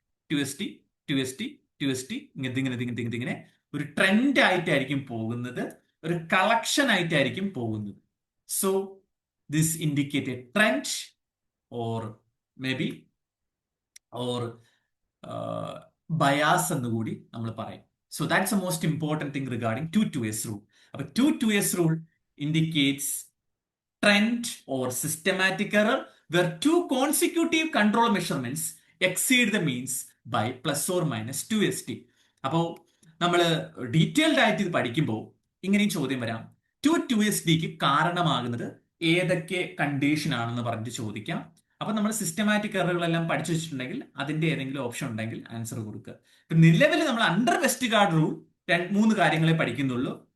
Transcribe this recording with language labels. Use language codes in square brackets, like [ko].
[ml] 2st 2st 2st ഇങ്ങനെ ഒരു trend ആയിട്ടായിരിക്കും പോകുന്നത്, ഒരു കളക്ഷൻ ആയിട്ടായിരിക്കും പോകുന്നത്. [en] so this indicate a trend or may be or bias [ml] എന്ന് കൂടി നമ്മൾ പറയും. [en] So that's the most important thing regarding 2 2s rule. അപ്പൊ 2 2s rule indicates trend or systematic error where 2 consecutive control measurements exceed the means by +or-2st. [ml] അപ്പോൾ നമ്മൾ detailed ആയിട്ട് ഇത് പഠിക്കുമ്പോൾ ഇങ്ങനെയും ചോദ്യം വരാം, 2 2sdക്ക് കാരണമാകുന്നത് ഏതൊക്കെ കണ്ടീഷൻ ആണെന്ന് പറഞ്ഞിട്ട് ചോദിക്കാം. അപ്പൊ നമ്മൾ സിസ്റ്റമാറ്റിക് എററുകളെല്ലാം പഠിച്ചു വെച്ചിട്ടുണ്ടെങ്കിൽ അതിന്റെ ഏതെങ്കിലും ഓപ്ഷൻ ഉണ്ടെങ്കിൽ ആൻസർ കൊടുക്കുക. ഇപ്പൊ നിലവിൽ നമ്മൾ അണ്ടർ വെസ്റ്റർഗാർഡ് റൂൾ 3 കാര്യങ്ങളെ പഠിക്കുന്നുള്ളൂ.